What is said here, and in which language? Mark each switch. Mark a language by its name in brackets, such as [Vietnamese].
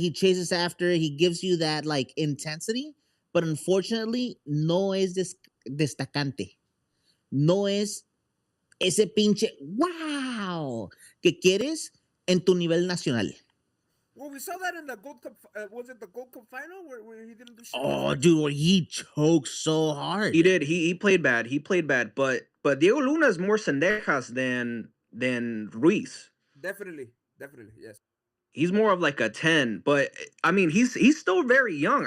[English] He chases after, he gives you that like intensity, but unfortunately [Spanish] no es destacante. No es ese pinche wow que quieres en tu nivel nacional. [English] Well, we saw that in the Gold Cup. Was it the Gold Cup final where he didn't do shit? Oh, dude, he choked so hard. He did. He played bad. He played bad. But Diego Luna is more Sendejas than Ruiz. Definitely, yes. He's more of like a 10, but I mean he's still very young.